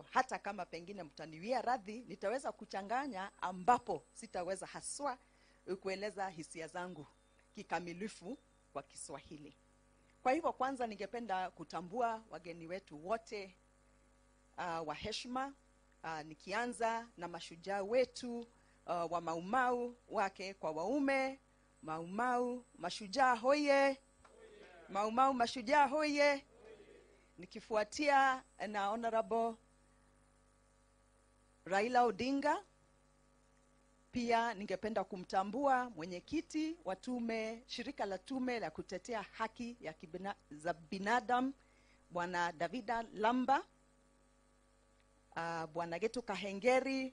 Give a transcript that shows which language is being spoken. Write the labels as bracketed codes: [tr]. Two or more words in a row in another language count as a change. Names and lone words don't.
[sw] Hata kama pengine mtaniwia radhi, nitaweza kuchanganya ambapo sitaweza haswa kueleza hisia zangu kikamilifu kwa Kiswahili. Kwa hivyo kwanza ningependa kutambua wageni wetu wote wa heshima, nikianza na mashujaa wetu wa Mau Mau, wake kwa waume. Mau Mau mashujaa hoye. Mau Mau mashujaa hoye. Nikifuatia na Honorable Raila Odinga. Pia ningependa kumtambua mwenyekiti wa tume, shirika la tume la kutetea haki ya za binadamu, Bwana Davida Lamba, Bwana Getu Kahengeri.